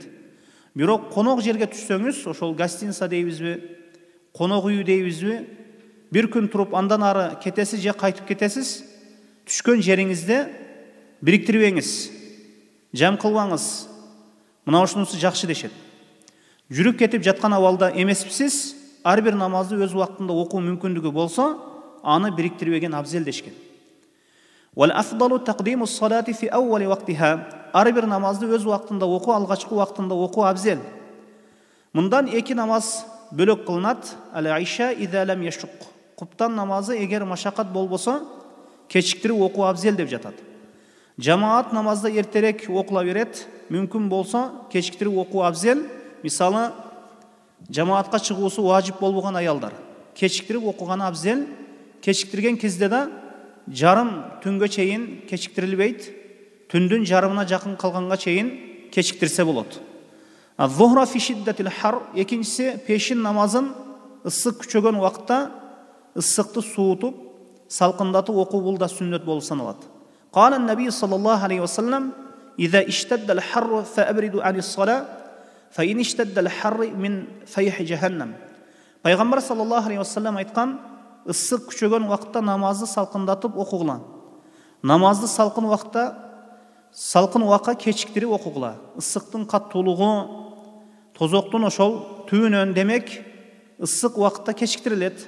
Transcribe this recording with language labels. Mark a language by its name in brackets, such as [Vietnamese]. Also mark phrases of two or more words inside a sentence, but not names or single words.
[Kyrgyz] Бирок конок жерге түшсөңүз, ошол гостиница дейбизби, конок үй дейбизби, бир күн туруп андан ары кетесиз же кайтып кетесиз, түшкөн жериңизде бириктирбеңиз, жам кылбаңыз. Мына ушунусу жакшы дешет. Жүрүп кетип жаткан абалда эмесписиз, ар бир намазды өз убактында окуу мүмкүндүгү болсо, аны бириктирбеген абзел дешкен. [Arabic] والأفضل تقديم الصلاة في أول وقتها. [Kyrgyz] Ар бир намазды өз убактында окуу, алгачкы убактында окуу абзел. Мындан эки намаз бөлөк кылынат. [Arabic] العشاء إذا لم يشق. [Kyrgyz] Куптан намазы эгер машакат болбосо, кечиктирип окуу абзел деп жатат. Жамаат намазды эртерээк окула берет, мүмкүн болсо кечиктирип окуу абзел. Мисалы, жамаатка чыгуусу важип болбогон аялдар кечиктирип окуганы абзел. Кечиктирген кезде да жарым түнгө чейин кечиктирилбейт. Түндүн жарымына жакын калганга чейин кечиктирсе болот. [Arabic] الظهر في شدة الحر. [Kyrgyz] Экинчиси, пешин намазын ысык күчөгөн убакта ысыкты суутуп, салкындатып окуу бул да сүннөт болуп саналат. [Arabic] قال النبي صلى الله عليه وسلم: "إذا اشتد الحر فأبردوا عن الصلاة، فإن اشتد الحر من فيح جهنم." [Kyrgyz] Пайгамбар [Arabic] صلى الله عليه وسلم [Kyrgyz] айткан: "Ысык күчөгөн убакта намазды салкындатып окугула. Намазды салкын убакка кечиктирип окугула. Ысыктын каттуулугу, тозоктун ошол түбүнөн демек ысык убакта кечиктирилет.